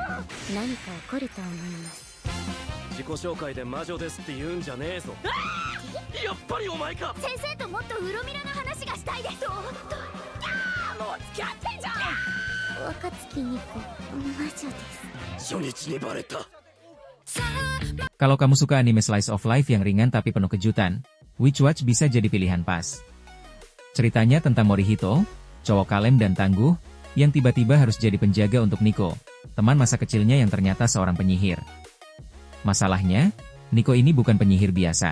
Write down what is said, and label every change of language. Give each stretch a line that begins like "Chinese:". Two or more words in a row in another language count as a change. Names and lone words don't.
Japanese: 何か起こると思います。自己紹介で魔女ですって言うんじゃねえぞ。やっぱりお前か。先生ともっとウロミラの話がしたいです。もう付き合ってんじゃん。若月ニコ、魔女です。初日にバレた。
Indonesian: Kalau kamu suka anime
English: slice of life
Indonesian: yang ringan tapi penuh kejutan, Witch Watch bisa jadi pilihan pas. Ceritanya tentang Morihito, cowok kalem dan tangguh, yang tiba-tiba harus jadi penjaga untuk Nico, teman masa kecilnya yang ternyata seorang penyihir. Masalahnya, Nico ini bukan penyihir biasa.